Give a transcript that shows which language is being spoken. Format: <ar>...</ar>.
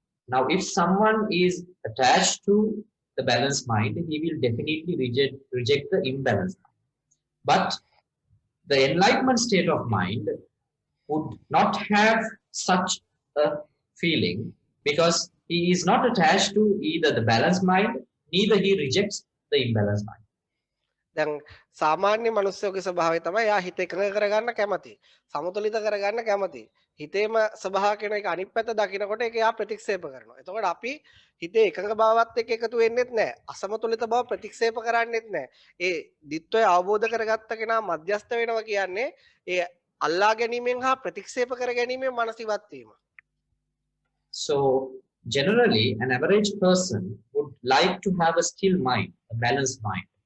<en>Now, if someone is attached to the balanced mind, he will definitely reject the imbalanced mind. But the enlightenment state of mind would not have such a feeling because he is not attached to either the balanced mind, neither he rejects the imbalanced mind.</en> <si>දැන් සාමාන්‍ය මනුස්සයෙකුගේ ස්වභාවය තමයි යා හිත එකඟ කරගන්න කැමති. සමතුලිත කරගන්න කැමති. හිතේම ස්වභාව කියන එක අනිත් පැත්ත දකිනකොට ඒක යා ප්‍රතික්ෂේප කරනවා. එතකොට අපි හිතේ එකඟ භාවවත් එක්ක එකතු වෙන්නෙත් නැහැ. අසමතුලිත බව ප්‍රතික්ෂේප කරන්නෙත් නැහැ. ඒ ditthවය අවබෝධ කරගත්ත කෙනා මධ්‍යස්ත වෙනවා කියන්නේ ඒ අල්ලා ගැනීමෙන් හා ප්‍රතික්ෂේප කර ගැනීමෙන් මනස ඉවත් වීම.</si> <en>So generally an average person would like to have a still mind, a balanced mind.</en>